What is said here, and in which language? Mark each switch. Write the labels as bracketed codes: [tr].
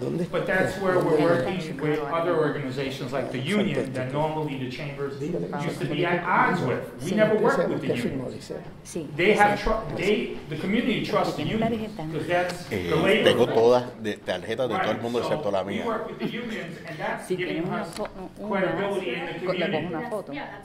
[en] But that's where we're working with other organizations like the union that normally the chambers used to be at odds with. We never worked with the unions. They have the community trusts the union because that's the labor. [es] Tengo todas tarjetas de todo el mundo excepto la mía. [en] We work with the unions and that's giving us credibility in the community.